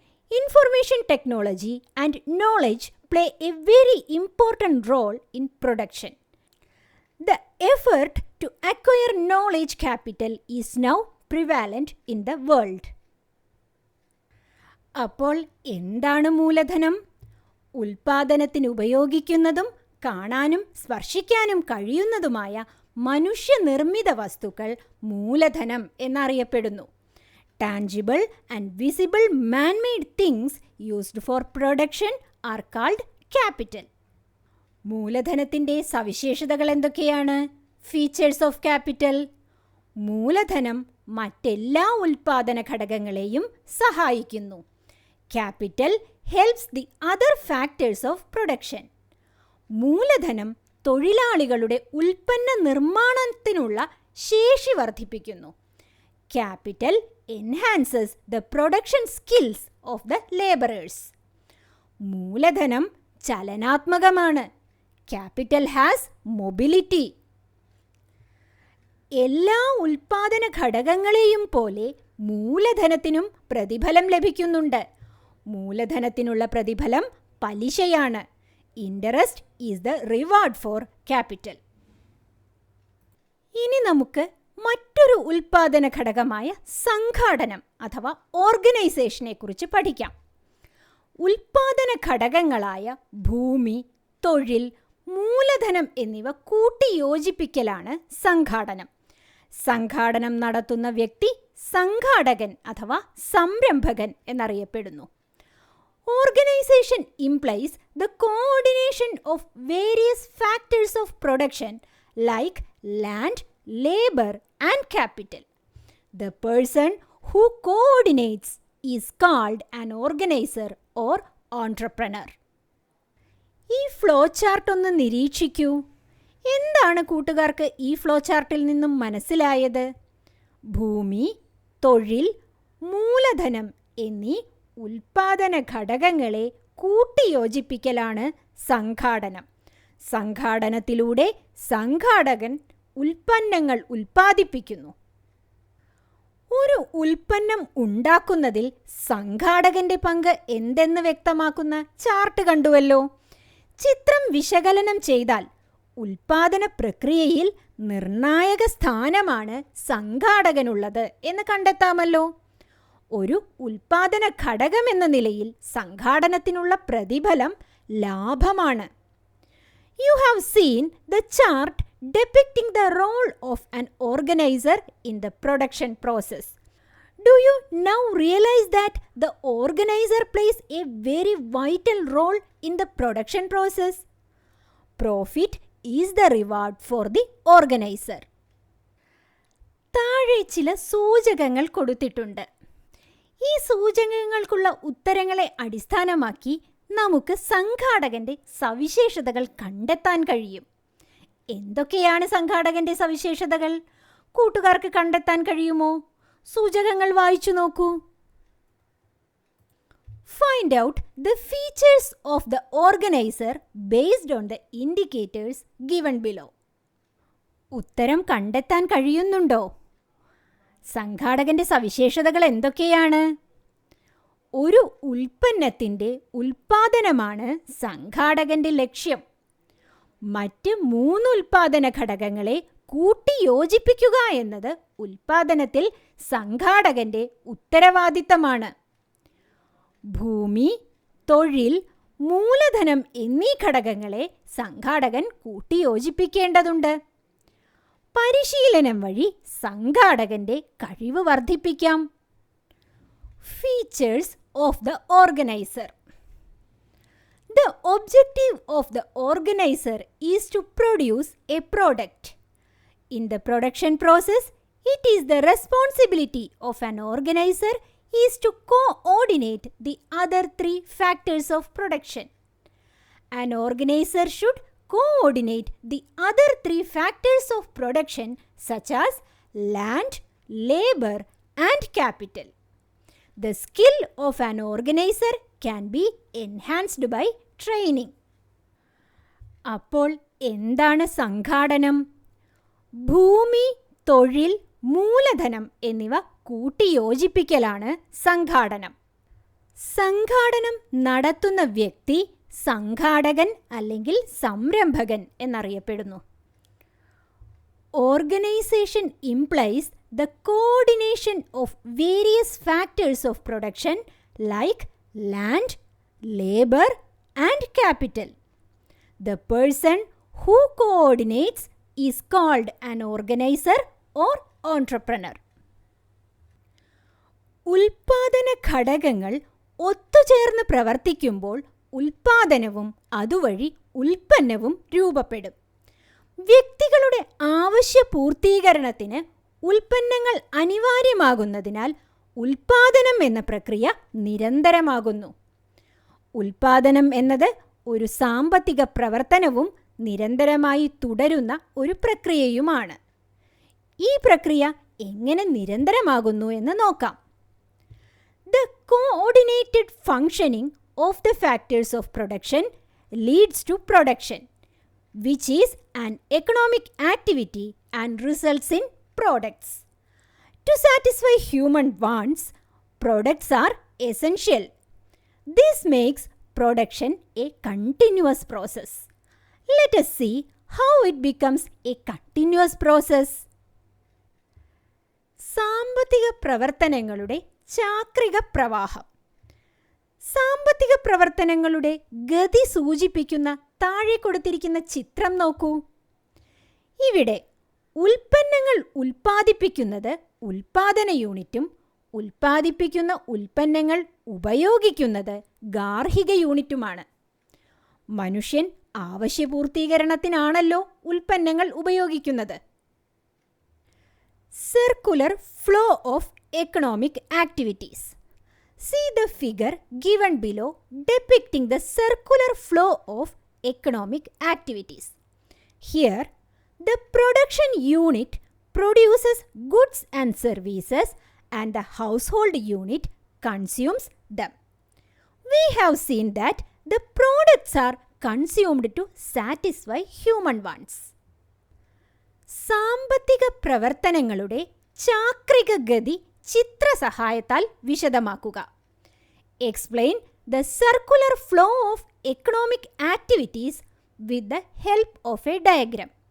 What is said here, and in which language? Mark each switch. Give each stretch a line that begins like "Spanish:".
English: Information technology and knowledge play a very important role in production. The effort to acquire knowledge capital is now prevalent in the world.
Malayalam: അപ്പോൾ എന്താണ് മൂലധനം? ഉൽപ്പാദനത്തിന് ഉപയോഗിക്കുന്നതും കാണാനും സ്പർശിക്കാനും കഴിയുന്നതുമായ മനുഷ്യനിർമ്മിത വസ്തുക്കൾ മൂലധനം എന്നറിയപ്പെടുന്നു.
English: Tangible and visible man-made things used for production are called capital.
Malayalam: മൂലധനത്തിൻ്റെ സവിശേഷതകൾ എന്തൊക്കെയാണ്?
English: Features of capital.
Malayalam: മൂലധനം മറ്റെല്ലാ ഉൽപ്പാദന ഘടകങ്ങളെയും സഹായിക്കുന്നു. Capital
English: helps the other factors of production.
Malayalam: മൂലധനം തൊഴിലാളികളുടെ ഉൽപ്പന്ന നിർമ്മാണത്തിനുള്ള ശേഷി വർദ്ധിപ്പിക്കുന്നു.
English: Capital enhances the production skills of the laborers.
Malayalam: മൂലധനം ചലനാത്മകമാണ്.
English: Capital has mobility.
Malayalam: എല്ലാ ഉൽപാദന ഘടകങ്ങളെയും പോലെ മൂലധനത്തിനും പ്രതിഫലം ലഭിക്കുന്നുണ്ട്. മൂലധനത്തിനുള്ള പ്രതിഫലം പലിശയാണ്.
English: Interest is the reward for capital.
Malayalam: ഇനി നമുക്ക് മറ്റൊരു ഉൽപാദന ഘടകമായ സംഘാടനം അഥവാ ഓർഗനൈസേഷനെ കുറിച്ച് പഠിക്കാം. ഉൽപാദന ഘടകങ്ങളായ ഭൂമി, തൊഴിൽ, മൂലധനം എന്നിവ കൂട്ടിയോജിപ്പിക്കലാണ് സംഘാടനം. സംഘാടനം നടത്തുന്ന വ്യക്തി സംഘാടകൻ അഥവാ സംരംഭകൻ എന്നറിയപ്പെടുന്നു.
English: Organization implies the coordination of various factors of production like land, labor, and capital. The person who coordinates is called an organizer or entrepreneur.
Malayalam: ഈ ഫ്ലോ ചാർട്ട് ഒന്ന് നിരീക്ഷിക്കൂ. എന്താണ് കൂട്ടുകാർക്ക് ഈ ഫ്ലോ ചാർട്ടിൽ നിന്നും മനസ്സിലായത്? ഭൂമി, തൊഴിൽ, മൂലധനം എന്നീ ഉൽപാദന ഘടകങ്ങളെ കൂട്ടിയോജിപ്പിക്കലാണ് സംഘാടനം. സംഘാടനത്തിലൂടെ സംഘാടകൻ ഉൽപ്പന്നങ്ങൾ ഉൽപ്പാദിപ്പിക്കുന്നു. ഒരു ഉൽപ്പന്നം ഉണ്ടാക്കുന്നതിൽ സംഘാടകന്റെ പങ്ക് എന്തെന്ന് വ്യക്തമാക്കുന്ന ചാർട്ട് കണ്ടുവല്ലോ. ചിത്രം വിശകലനം ചെയ്താൽ ഉൽപാദന പ്രക്രിയയിൽ നിർണായക സ്ഥാനമാണ് സംഘാടകനുള്ളത് എന്ന് കണ്ടെത്താമല്ലോ. ഒരു ഉൽപാദന ഘടകം എന്ന നിലയിൽ സംഘാടനത്തിനുള്ള പ്രതിഫലം ലാഭമാണ്.
English: You have seen the chart depicting the role of an organizer in the production process. Do you now realize that the organizer plays a very vital role in the production process? Profit is the reward for the organizer.
Malayalam: താഴെ ചില സൂചകങ്ങൾ കൊടുത്തിട്ടുണ്ട്. ഈ സൂചകങ്ങൾക്കുള്ള ഉത്തരങ്ങളെ അടിസ്ഥാനമാക്കി നമുക്ക് സംഘാടകന്റെ സവിശേഷതകൾ കണ്ടെത്താൻ കഴിയും. എന്തൊക്കെയാണ് സംഘാടകന്റെ സവിശേഷതകൾ? കൂട്ടുകാർക്ക് കണ്ടെത്താൻ കഴിയുമോ? സൂചകങ്ങൾ വായിച്ചു നോക്കൂ.
English: Find out the features of the organizer based on the indicators given below.
Malayalam: ഉത്തരം കണ്ടെത്താൻ കഴിയുന്നുണ്ടോ? സംഘാടകന്റെ സവിശേഷതകൾ എന്തൊക്കെയാണ്? ഒരു ഉൽപ്പന്നത്തിൻ്റെ ഉൽപാദനമാണ് സംഘാടകന്റെ ലക്ഷ്യം. മറ്റ് 3 ഉൽപാദന ഘടകങ്ങളെ കൂട്ടിയോജിപ്പിക്കുക എന്നത് ഉൽപാദനത്തിൽ സംഘാടകന്റെ ഉത്തരവാദിത്തമാണ്. ഭൂമി, തൊഴിൽ, മൂലധനം എന്നീ ഘടകങ്ങളെ സംഘാടകൻ കൂട്ടിയോജിപ്പിക്കേണ്ടതുണ്ട്. പരിശീലനം വഴി സംഘാടകന്റെ കഴിവ് വർദ്ധിപ്പിക്കാം.
English: Features of the organizer. The objective of the organizer is to produce a product. In the production process, it is the responsibility of an organizer is to coordinate the other 3 factors of production. An organizer should coordinate the other 3 factors of production such as land, labor, and capital. The skill of an organizer can be enhanced by training.
Malayalam: അപ്പോൾ എന്താണ് സംഘാടനം? ഭൂമി, തൊഴിൽ, മൂലധനം എന്നിവ കൂട്ടിയോജിപ്പിക്കലാണ് സംഘാടനം. സംഘാടനം നടത്തുന്ന വ്യക്തി സംഘാടകൻ അല്ലെങ്കിൽ സംരംഭകൻ എന്നറിയപ്പെടുന്നു.
English: Organization implies the coordination of various factors of production like land, labor, and capital. The person who coordinates is called an organizer or entrepreneur.
Malayalam: ഉൽപാദന ഘടകങ്ങൾ ഒത്തുചേർന്ന് പ്രവർത്തിക്കുമ്പോൾ ഉൽപാദനവും അതുവഴി ഉൽപ്പന്നവും രൂപപ്പെടും. വ്യക്തികളുടെ ആവശ്യ പൂർത്തീകരണത്തിന് ഉൽപ്പന്നങ്ങൾ അനിവാര്യമാകുന്നതിനാൽ ഉൽപാദനം എന്ന പ്രക്രിയ നിരന്തരമാകുന്നു. ഉൽപാദനം എന്നത് ഒരു സാമ്പത്തിക പ്രവർത്തനവും നിരന്തരമായി തുടരുന്ന ഒരു പ്രക്രിയയുമാണ്. ഈ പ്രക്രിയ എങ്ങനെ നിരന്തരമാകുന്നു എന്ന് നോക്കാം.
English: The coordinated functioning of the factors of production leads to production, which is an economic activity and results in products. To satisfy human wants, products are essential. This makes production a continuous process. Let us see how it becomes a continuous process.
Malayalam: സാമ്പത്തിക പ്രവർത്തനങ്ങളുടെ ചാക്രിക പ്രവാഹം. സാമ്പത്തിക പ്രവർത്തനങ്ങളുടെ ഗതി സൂചിപ്പിക്കുന്ന താഴെ കൊടുത്തിരിക്കുന്ന ചിത്രം നോക്കൂ. ഇവിടെ ഉൽപ്പന്നങ്ങൾ ഉൽപ്പാദിപ്പിക്കുന്നത് ഉൽപാദന യൂണിറ്റും ഉൽപ്പാദിപ്പിക്കുന്ന ഉൽപ്പന്നങ്ങൾ ഉപയോഗിക്കുന്നത് ഗാർഹിക യൂണിറ്റുമാണ്. മനുഷ്യൻ ആവശ്യപൂർത്തീകരണത്തിനാണല്ലോ ഉൽപ്പന്നങ്ങൾ ഉപയോഗിക്കുന്നത്.
English: Circular flow of economic activities. See the figure given below depicting the circular flow of economic activities. Here, the production unit produces goods and services and the household unit consumes them. We have seen that the products are consumed to satisfy human wants.
Malayalam: സാമ്പത്തിക പ്രവർത്തനങ്ങളുടെ ചാക്രിക ഗതി ചിത്രസഹായത്താൽ വിശദമാക്കുക.
English: Explain the circular flow of economic activities with the help of a diagram.